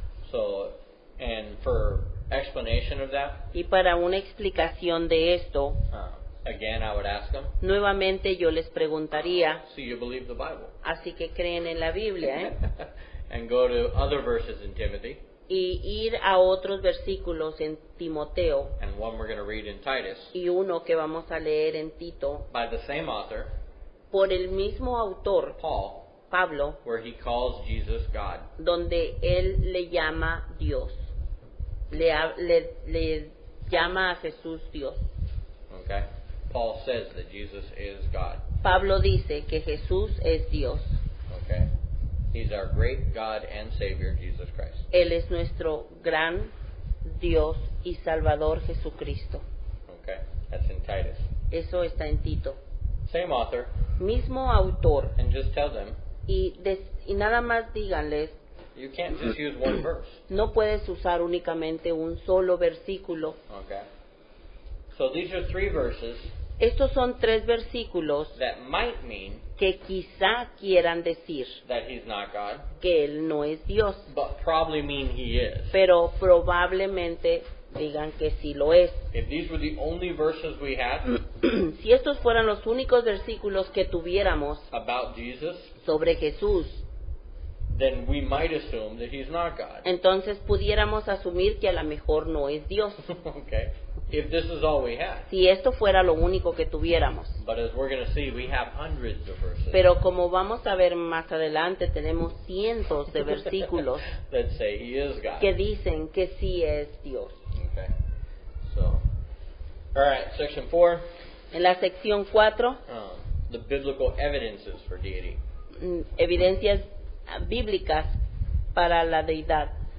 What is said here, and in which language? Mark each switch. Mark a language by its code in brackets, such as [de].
[en] So, and for explanation of that, [es] Y para una explicación de esto, [en] again, I would ask them, [es] nuevamente yo les preguntaría, [en] so you believe the Bible? [es] así que creen en la Biblia, ¿eh? [en] And go to other verses in Timothy, [es] Y ir a otros versículos en Timoteo [en] and one we're going to read in Titus, [es] y uno que vamos a leer en Tito, [en] by the same author, [es] por el mismo autor, [en] Paul, [es] Pablo, [en] where he calls Jesus God. [es] donde él le llama Dios, le llama a Jesús Dios. [en] Okay? Paul says that Jesus is God. [es] Pablo dice que Jesús es Dios. [en] Okay? He's our great God and Savior, Jesus Christ. [es] Él es nuestro gran Dios y Salvador Jesucristo. [en] Okay? That's in Titus. [es] Eso está en Tito. [en] Same author, [es] Mismo autor. [en] and just tell them, [es] Y nada más díganles, [en] you can't just use one verse. [es] no puedes usar únicamente un solo versículo. [en] Okay? So these are three verses [es] Estos son 3 versículos [en] that might mean [es] que quizá quieran decir [en] that he's not God, [es] que Él no es Dios, [en] but probably mean he is. [es] pero probablemente digan que sí lo es. [en] If these were the only verses we had [es] Si estos fueran los únicos versículos que tuviéramos [en] about Jesus, [es] sobre Jesús, [en] then we might assume that he's not God. [es] entonces pudiéramos asumir que a lo mejor no es Dios, [en] Okay? If this is all we had. [es] si esto fuera lo único que tuviéramos. [en] But as we're going to see, we have hundreds of verses [es] Pero como vamos a ver más adelante, tenemos cientos de versículos [en] that say he is God. [es] que dicen que sí es Dios. [en] Okay. So, all right, section 4, [es] En la sección 4, [en] the biblical evidences for deity. [es] evidencias bíblicas para la deidad.